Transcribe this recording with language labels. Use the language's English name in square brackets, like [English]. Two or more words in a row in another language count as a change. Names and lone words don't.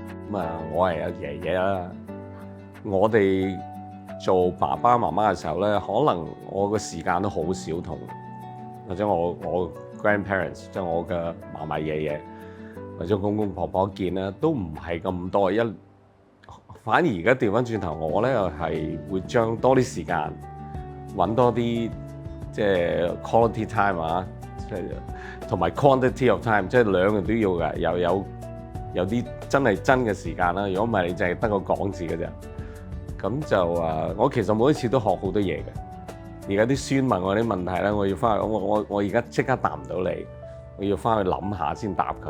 [Cantonese] 咁我係阿爺爺啦。我哋做爸爸媽媽嘅時候咧，可能我個時間都好少同，或者我 grandparents 即係我嘅嫲嫲爺爺或者公公婆婆見咧，都唔係咁多。反而而家調翻轉頭，我咧又係會將多啲時間揾多啲即係 [English] quality time [Cantonese] 啊，即係同埋 [English] quantity of time， [Cantonese] 即係兩樣都要嘅，又有啲真嘅時間啦。如果唔係，你淨係得個講字嘅啫。咁就我其實每一次都學好多嘢嘅。而家啲孫問我啲問題咧，我要翻去，我而家即刻答唔到你，我要翻去諗下先答佢。